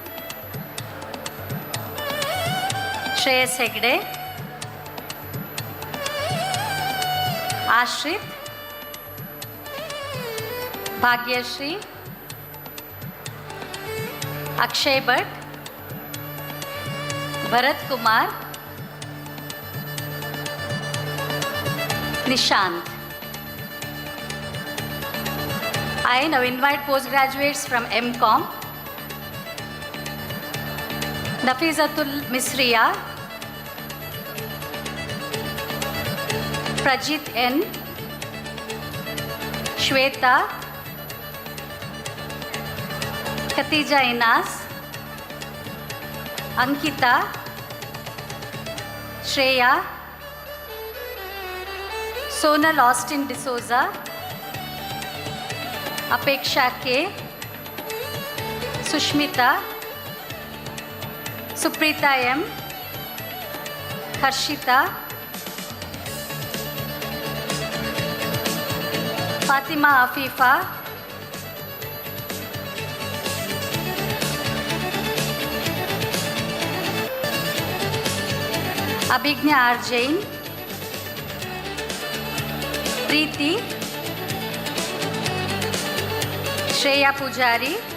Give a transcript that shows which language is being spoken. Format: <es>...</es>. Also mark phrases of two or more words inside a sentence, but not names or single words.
<en>Shreyas Hegde, Ashrit, Bhagyashri, Akshay Bhatt, Bharat Kumar, Nishant. I now invite postgraduates from MCOM, Nafizatul Misriya, Prajit N, Shweta, Khatija Inas, Ankita, Shreya, Sonal Austin D'Souza, अपेक्षा के, सुष्मिता, सुप्रीता एम, हर्षिता, फातिमा आफीफा, अभिज्ञा आर जैन, प्रीति, श्रेया पुजारी,</en>